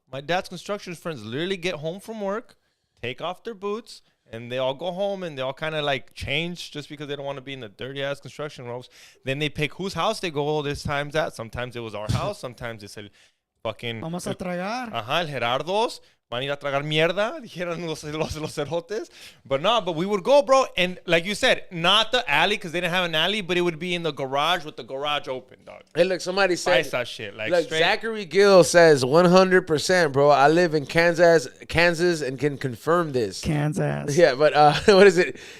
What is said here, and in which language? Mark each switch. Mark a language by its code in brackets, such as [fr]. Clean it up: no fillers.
[en] My dad's construction friends literally get home from work, take off their boots, and they all go home and they all kind of like change just because they don't want to be in the dirty ass construction robes. Then they pick whose house they go all this times at. Sometimes it was our house. Sometimes it's el fucking. [es] Vamos a tragar. Ajá, el Gerardo's. Van a ir a tragar mierda, dijeron los cerotes. [en] But we would go, bro. And like you said, not the alley because they didn't have an alley, but it would be in the garage with the garage open, dog. Hey, look, somebody said. Paisa shit. Like Look, straight. Zachary Gill says 100%, bro. I live in Kansas, and can confirm this. Kansas. Yeah, but what is it?